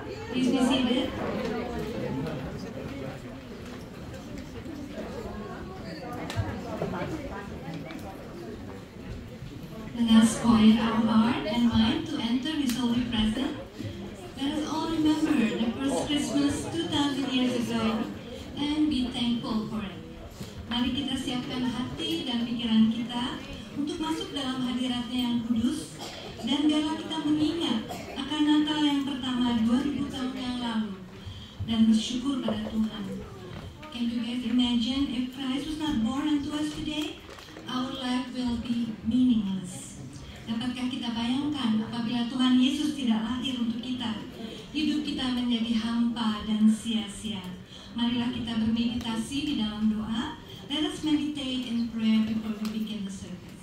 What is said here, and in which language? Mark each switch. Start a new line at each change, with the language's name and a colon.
English: Please be seated. Let us quiet our heart and mind to enter His holy presence. Let us all remember the first Christmas 2,000 years ago and be thankful for it.
Indonesian: Mari kita siapkan hati dan pikiran kita untuk masuk dalam hadiratnya yang kudus, dan biarlah kita mengingat akan Natal yang pertama 2000 tahun yang lalu dan bersyukur pada Tuhan.
English: Can you guys imagine if Christ was not born unto us today? Our life will be meaningless.
Indonesian: Dapatkah kita bayangkan apabila Tuhan Yesus tidak lahir untuk kita, hidup kita menjadi hampa dan sia-sia. Marilah kita bermeditasi di dalam doa.
English: Let us meditate in prayer before we begin the service.